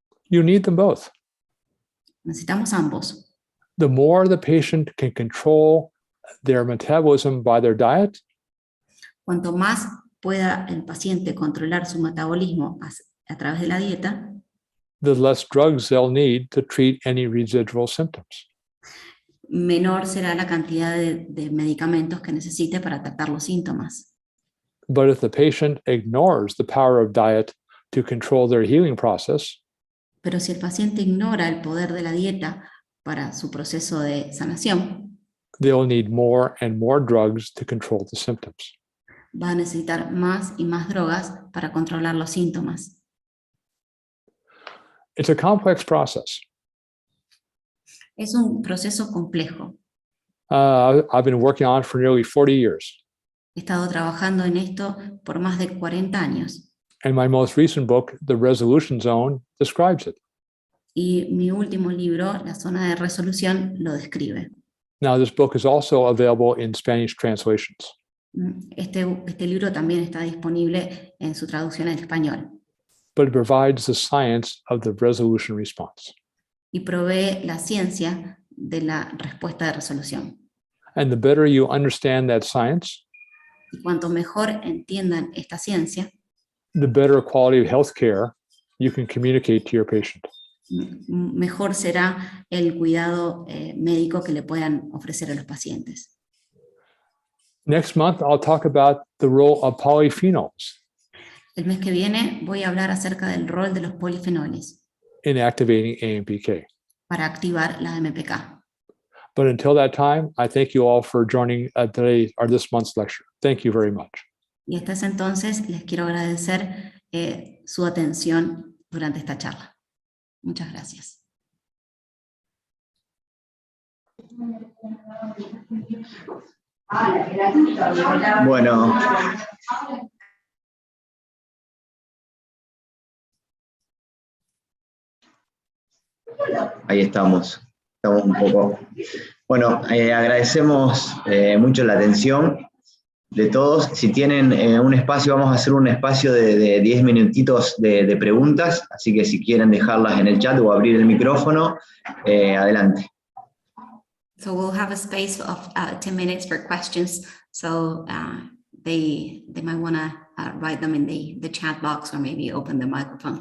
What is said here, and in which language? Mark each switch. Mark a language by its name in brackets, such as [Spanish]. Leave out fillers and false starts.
[English] You need them both. [Spanish] Necesitamos ambos. [English] The more the patient can control their metabolism by their diet, [Spanish] Cuanto más pueda el paciente controlar su metabolismo a través de la dieta, [English] the less drugs they'll need to treat any residual symptoms. [Spanish] menor será la cantidad de medicamentos que necesite para tratar los síntomas. [English] But if the patient ignores the power of diet to control their healing process, [Spanish] Pero si el paciente ignora el poder de la dieta para su proceso de sanación, [English] they'll need more and more drugs to control the symptoms. [Spanish] va a necesitar más y más drogas para controlar los síntomas. [English] It's a complex process. [Spanish] Es un proceso complejo. [English] I've been working on it for nearly 40 years. [Spanish] He estado trabajando en esto por más de 40 años. [English] And my most recent book, The Resolution Zone, describes it. [Spanish] Y mi último libro, La Zona de Resolución, lo describe. [English] Now, this book is also available in Spanish translations. [Spanish] Este libro también está disponible en su traducción al español. [English] But it provides the science of the resolution response. [Spanish] Y provee la ciencia de la respuesta de resolución. [English] And the better you understand that science, [Spanish] Y cuanto mejor entiendan esta ciencia, [English] the better quality of healthcare you can communicate to your patient. [Spanish] mejor será el cuidado médico que le puedan ofrecer a los pacientes. [English] Next month, I'll talk about the role of polyphenols [Spanish] El mes que viene voy a hablar acerca del rol de los polifenoles [English] in activating AMPK. [Spanish] para activar la MPK. [English] But until that time, I thank you all for joining today or this month's lecture. Thank you very much. [Spanish] Y hasta ese entonces les quiero agradecer su atención durante esta charla. Muchas gracias. Bueno, ahí estamos. Estamos un poco. Bueno, agradecemos mucho la atención de todos. Si tienen un espacio, vamos a hacer un espacio de 10 minutitos de preguntas, así que si quieren dejarlas en el chat o abrir el micrófono, adelante. [English] So we'll have a space of 10 minutes for questions. So they might want to write them in the chat box or maybe open the microphone.